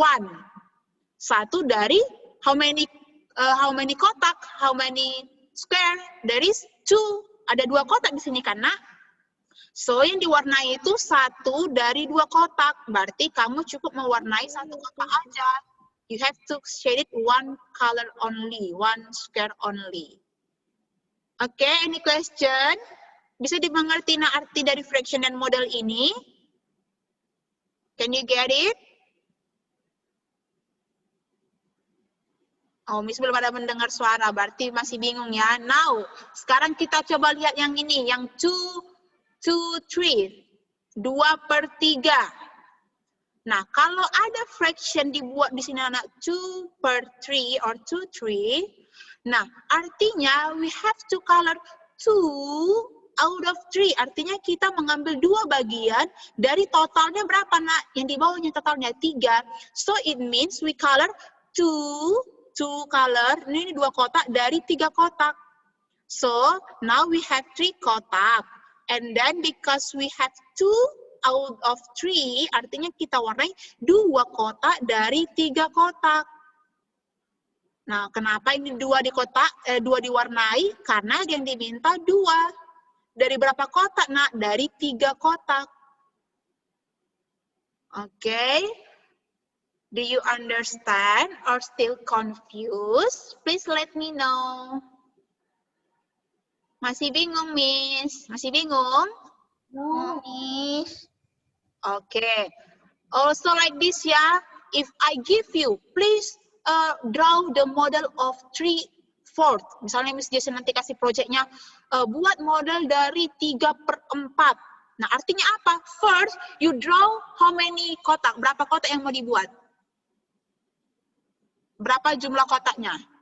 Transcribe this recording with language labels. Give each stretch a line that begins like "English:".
English: 1 dari how many kotak, how many square? There is 2.
Indonesian: Ada 2 kotak di sini kan, nak? So yang diwarnai itu 1 dari 2 kotak. Berarti kamu cukup mewarnai 1 kotak aja.
English: You have to shade it 1 color only, 1 square only. Oke, any question?
Indonesian: Bisa dimengerti nak arti dari fraction dan model ini?
English: Can you get it?
Indonesian: Oh, Miss belum ada mendengar suara, berarti masih bingung ya. Now, sekarang kita coba lihat yang ini, yang 2, 3. 2 per 3. Nah, kalau ada fraction dibuat di sini anak 2 per 3 or 2, 3.
English: Nah, artinya we have to color 2 out of 3.
Indonesian: Artinya kita mengambil 2 bagian dari totalnya berapa nak? Yang di bawahnya totalnya 3.
English: So it means we color 2 color,
Indonesian: ini 2 kotak dari 3 kotak.
English: So now we have 3 kotak. And then because we have 2 out of 3,
Indonesian: artinya kita warnai 2 kotak dari 3 kotak. Nah, kenapa ini 2 diwarnai? Karena yang diminta 2. Dari berapa kotak, nak? Dari 3 kotak. Oke.
English: Do you understand or still confused? Please let me know.
Indonesian: Masih bingung, Miss? Masih bingung?
English: No, Miss. Okay. Also like this ya. If I give you, please draw the model of 3/4.
Indonesian: Misalnya Miss Jason nanti kasih projectnya, buat model dari 3/4. Nah, artinya apa?
English: First, you draw how many kotak?
Indonesian: Berapa kotak yang mau dibuat? Berapa jumlah kotaknya?